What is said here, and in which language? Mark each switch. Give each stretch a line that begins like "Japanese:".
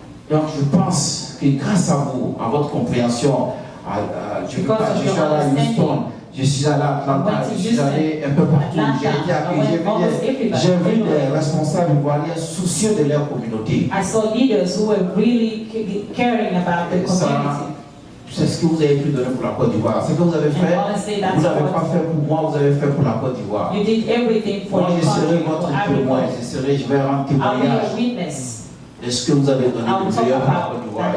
French: Donc je pense que grâce à vous, à votre compréhension, je suis allé à Houston, je suis allé à Atlanta, je suis allé un peu partout, j'ai été accueilli, j'ai vu des responsables ivoiriens soucieux de leur communauté.
English: I saw leaders who were really caring about the community.
French: C'est ce que vous avez pu donner pour la Côte d'Ivoire. Ce que vous avez fait, vous n'avez pas fait pour moi, vous avez fait pour la Côte d'Ivoire.
English: You did everything for
French: moi, je serai votre témoin, je vais rendre témoignage de ce que vous avez donné de meilleur pour la Côte d'Ivoire.